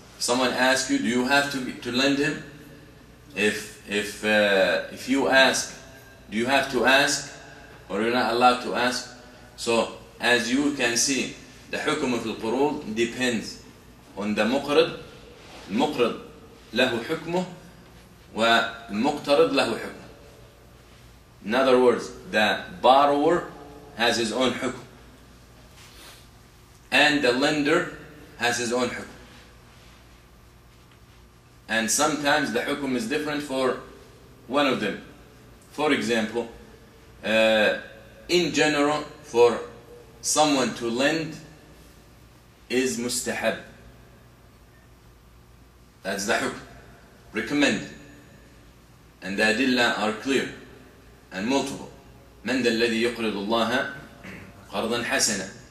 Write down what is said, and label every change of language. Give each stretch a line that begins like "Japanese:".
English: Someone asks you, do you have to lend him? If you ask, do you have to ask? Or you're not allowed to ask? So as you can see, the hukum of al-qurud depends on the muqrid.
Arabic: المقرض له حكمه والمقترض له حكمه.
English: In other words, the borrower has his own hukum, and the lender has his own hukum. And sometimes the hukum is different for one of them. For example, in general, for someone to lend is mustahab. That's the hukm, recommended. And the adillah are clear and multiple.
Arabic: من ذا الذي يقرض الله قرضا حسنا.